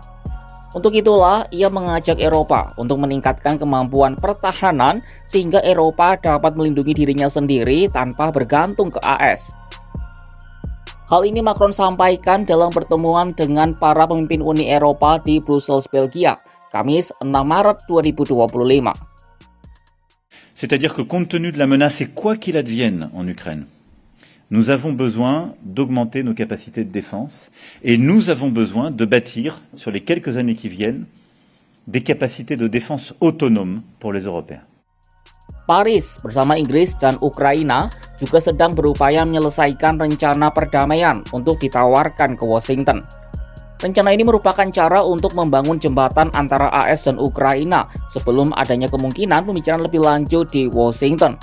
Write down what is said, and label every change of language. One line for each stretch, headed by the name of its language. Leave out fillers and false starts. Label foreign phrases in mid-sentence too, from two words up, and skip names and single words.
Indonesian: Untuk itulah, ia mengajak Eropa untuk meningkatkan kemampuan pertahanan sehingga Eropa dapat melindungi dirinya sendiri tanpa bergantung ke AS. Hal ini Macron sampaikan dalam pertemuan dengan para pemimpin Uni Eropa di Brussels, Belgia, Kamis 6 Maret 2025.
French: C'est-à-dire que compte tenu de la menace et quoi qu'il advienne en Ukraine, nous avons besoin d'augmenter nos capacités de défense et nous avons besoin de bâtir, sur les quelques années qui viennent, des capacités de défense autonomes pour les Européens.
Indonesian: Paris bersama Inggris dan Ukraina juga sedang berupaya menyelesaikan rencana perdamaian untuk ditawarkan ke Washington. Rencana ini merupakan cara untuk membangun jembatan antara AS dan Ukraina sebelum adanya kemungkinan pembicaraan lebih lanjut di Washington.